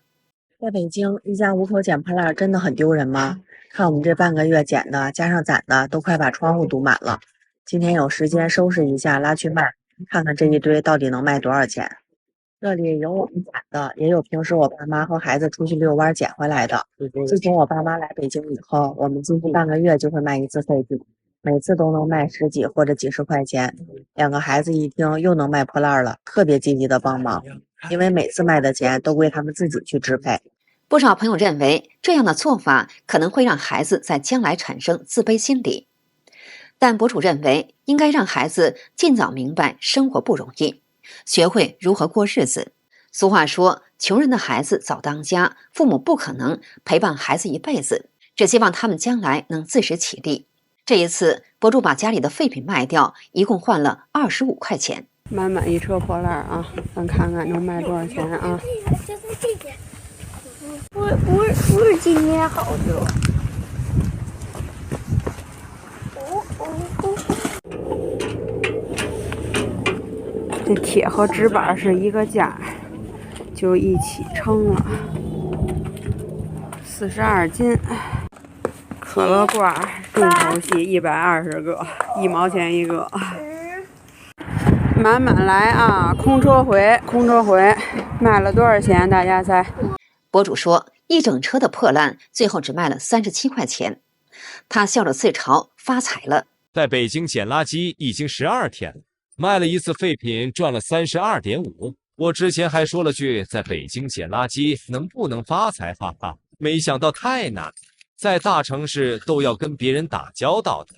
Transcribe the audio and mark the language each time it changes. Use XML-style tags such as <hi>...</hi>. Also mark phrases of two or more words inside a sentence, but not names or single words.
<zh>在北京，一家5口撿破爛真的很丟人嗎？看我們這半個月撿的，加上攒的，都快把窗戶堵滿了。今天有時間收拾一下，拉去賣，看看這一堆到底能賣多少錢。這裡有我們撿的，也有平時我爸媽和孩子出去遛彎撿回來的。自從我爸媽来北京以後，我們幾乎半個月就會賣一次廢品，每次都能賣10幾或者幾十塊錢。2個孩子一聽又能賣破爛了，特別積極的幫忙，因為每次賣的錢都歸他們自己去支配。不少朋友認為，這樣的做法可能會讓孩子在將來產生自卑心理。但博主認為，應該讓孩子盡早明白生活不容易，學會如何過日子。俗話說，窮人的孩子早當家，父母不可能陪伴孩子一輩子，只希望他們將來能自食其力。這一次，博主把家裡的廢品賣掉，一共換了25塊錢。滿滿一車破爛啊，咱看看能賣多少錢啊？就是这件，不是今天好多。这铁和纸板是一個價，就一起称了42斤。可樂罐重头戏120 個，1 毛錢一個。慢慢來啊，空車回，賣了多少錢？大家猜？博主說，一整車的破爛，最後只賣了37塊錢。他笑着自嘲，發財了。在北京撿垃圾已經12天了，賣了一次廢品賺了32.5。我之前還說了句，在北京撿垃圾能不能發財？哈哈，沒想到太難了，在大城市都要跟別人打交道的。</zh>